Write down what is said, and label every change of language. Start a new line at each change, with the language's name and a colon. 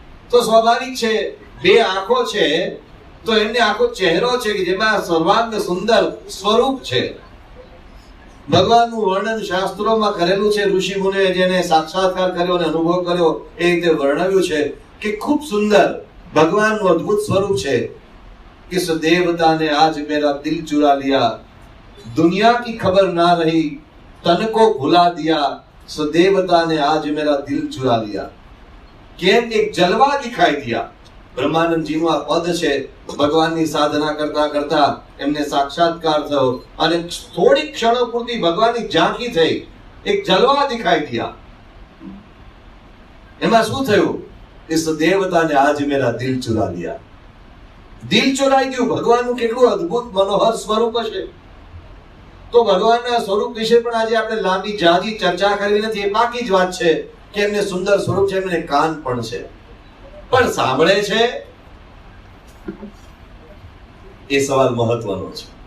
Gujarati: તો સ્વાભાવિક છે, બે આંખો છે તો એમને આખો ચહેરો છે કે જેમાં સર્વાંગ સુંદર સ્વરૂપ છે. ભગવાનનું વર્ણન શાસ્ત્રોમાં કરેલું છે. ઋષિ મુનિએ જેને સાક્ષાત્કાર કર્યો અને અનુભવ કર્યો એ રીતે વર્ણવ્યું છે કે ખૂબ સુંદર ભગવાનનું અદ્ભુત સ્વરૂપ છે.
Hindi: किस देवता ने आज मेरा दिल चुरा लिया, दुनिया की खबर ना रही, तन को भुला दिया, सो देवता ने आज मेरा दिल चुरा लिया.
Gujarati: કેમ?
Hindi: એક જલવા દિખાઈ દિયા.
Gujarati: બ્રહ્માનંદજી નું આ પદ છે. ભગવાનની સાધના કરતા કરતા એમને સાક્ષાત્કાર થયો અને થોડી ક્ષણો પૂરતી ભગવાનની ઝાંખી થઈ,
Hindi: એક જલવા દિખાઈ દિયા.
Gujarati: એમાં શું થયું?
Hindi: इस देवता ने आज मेरा दिल चुरा लिया.
Gujarati: દિલ ચોરાઈ ગયું. ભગવાનનું કેટલું અદ્ભુત મનોહર સ્વરૂપ છે. તો ભગવાનના સ્વરૂપ વિશે પણ આજે આપણે લાંબી જાજી ચર્ચા કરવી નથી. એ બાકી જ વાત છે કે એમને સુંદર સ્વરૂપ છે, એમને કાન પણ છે, પણ સાંભળે છે એ સવાલ મહત્વનો છે.